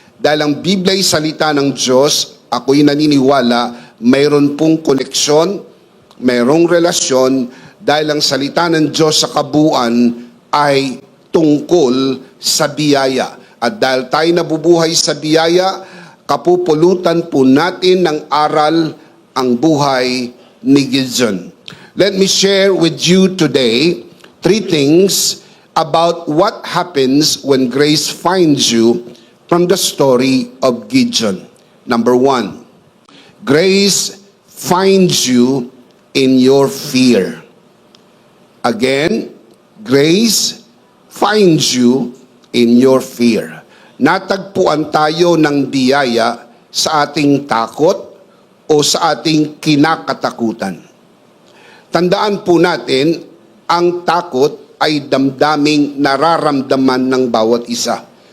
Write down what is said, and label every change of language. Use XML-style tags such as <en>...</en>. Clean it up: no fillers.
<tl>Dahil ang Biblia ay salita ng Diyos, ako'y naniniwala, mayroon pong koneksyon, mayroong relasyon, dahil ang salita ng Diyos sa kabuuan ay tungkol sa biyaya. At dahil tayo nabubuhay sa biyaya, kapupulutan po natin ng aral ang buhay ni Gideon.</tl> <en>Let me share with you today 3 things about what happens when grace finds you from the story of Gideon. Number 1, grace finds you in your fear. Again, grace finds you in your fear.</en> <tl>Natagpuan tayo ng biyaya sa ating takot o sa ating kinakatakutan. Tandaan po natin, ang takot ay damdaming nararamdaman ng bawat isa.</tl>